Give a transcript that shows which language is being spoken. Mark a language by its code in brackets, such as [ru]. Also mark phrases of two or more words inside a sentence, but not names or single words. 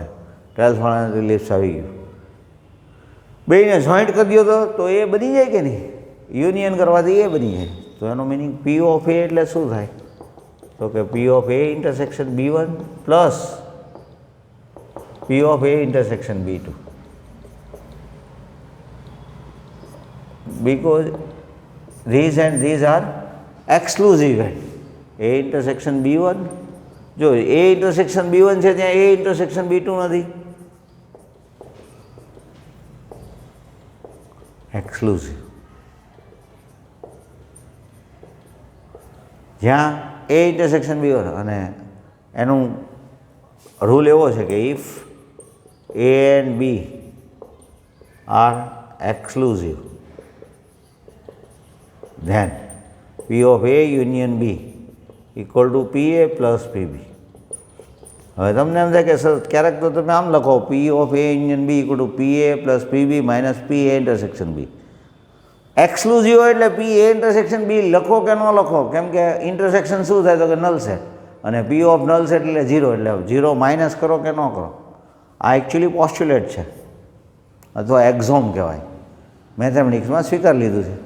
[gu] 12th વાળાને તો ઇલિપ્સ આવી ગયું. બેને જોઈન્ટ કરી દો તો એ બની જાય કે નહીં, યુનિયન કરવાથી એ બની જાય. તો એનો મિનિંગ [en] P of A [gu] એટલે શું થાય તો કે [en] P of A intersection B1 plus P of A intersection B2. because these and these are exclusive and A intersection B1 જો A intersection B1 [gu] છે ત્યાં [en] A intersection B2 નથી. [gu] એક્સક્લુઝિવ. જ્યાં A ઇન્ટરસેક્શન B1 અને એનું રૂલ એવો છે કે [en] if A and B are exclusive then P of A union B equal to PA plus PB. [gu] હવે તમને એમ થાય કે સર ક્યારેક તો તમે આમ લખો [en] P of A union B equal to PA plus PB minus PA intersection B. [gu] એક્સક્લુઝિવ હોય એટલે [en] P A intersection B [gu] લખો કે ન લખો કેમ કે ઇન્ટરસેક્શન શું થાય તો કે નલ છે અને [en] P of null [gu] છે એટલે 0 એટલે 0 માઇનસ કરો કે ન કરો. આ એકચ્યુઅલી પોસ્ચ્યુલેટ છે અથવા એક્ઝોમ કહેવાય, મેથેમેટિક્સમાં સ્વીકારી લીધું છે.